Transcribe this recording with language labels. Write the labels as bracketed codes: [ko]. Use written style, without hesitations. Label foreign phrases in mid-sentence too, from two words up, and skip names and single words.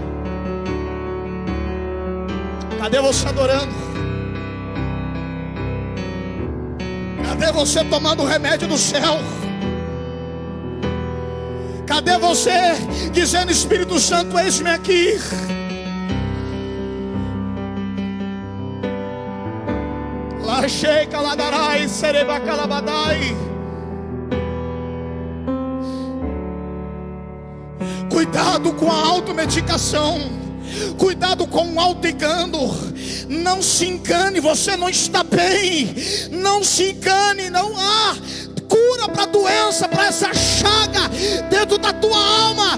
[pt] Cadê você adorando? Cadê você tomando o remédio do céu? Cadê você dizendo: Espírito Santo, eis-me aqui? Lachei caladarai, sereba calabadai. Cuidado com a automedicação. Cuidado com o auto-engano. Não se engane, você não está bem. Não se engane, não há cura para a doença, para essa chaga dentro da tua alma.